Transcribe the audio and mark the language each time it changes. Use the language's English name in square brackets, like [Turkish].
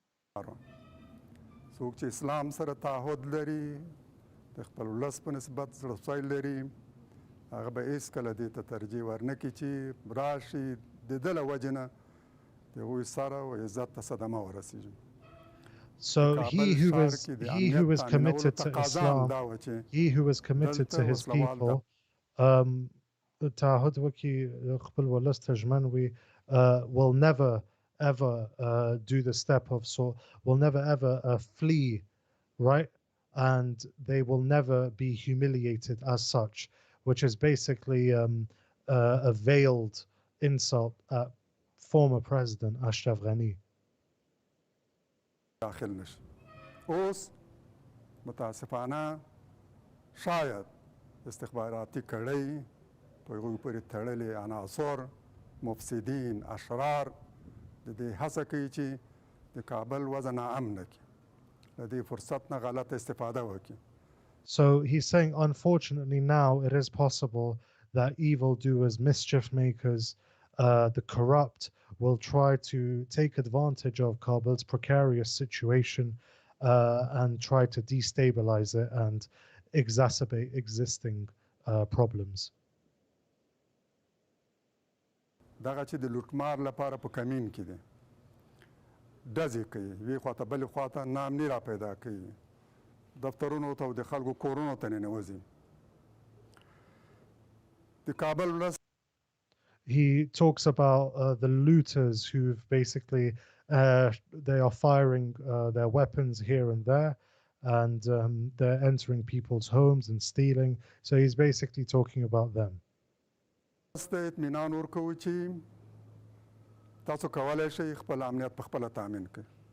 [Pashto] څوک چې اسلام سره تعهد لري د خپل ولس په نسبت زړه‌سوی لري هغه به هیڅکله دې ته ترجیح ورنه کړي چې راشي د ده له وجې نه د هغوی سر او عزت ته صدمه ورسېږي. [English] So he who is committed to Islam, he who is committed to his people, [Pashto] تعهد وکړي خپل ولس ته ژمن وي, [English] will never ever do the step of will never ever flee, right? And they will never be humiliated as such, which is basically a veiled insult at former President Ashraf Ghani. [Pashto] داخل نشي اوس متاسفانه شاید استخباراتي کړۍ په هغوی پورې تړلي عناصر مفسدین اشرار د دې هڅه کوي چې د کابل وضع ناامنه کړي له دې فرصت نه غلط استفاده وکړي. [English] So he's saying, unfortunately, now it is possible that evildoers, mischief makers, the corrupt will try to take advantage of Kabul's precarious situation and try to destabilize it and exacerbate existing problems. [Pashto] دغه چې د لوټمار لپاره په کمین کې دي ډزې کوي وی خواته بلې خواته ناامني را پیدا کوي دفترونو ته او د خلکو کورونو ته ننوځي د کابل ولس. [English] He talks about the looters who've basically they are firing their weapons here and there, and they're entering people's homes and stealing. So he's basically talking about them. [Pashto] اطمینان ورکوو چې تاسو کولی شئ خپل امنیت په خپله تامین کړئ.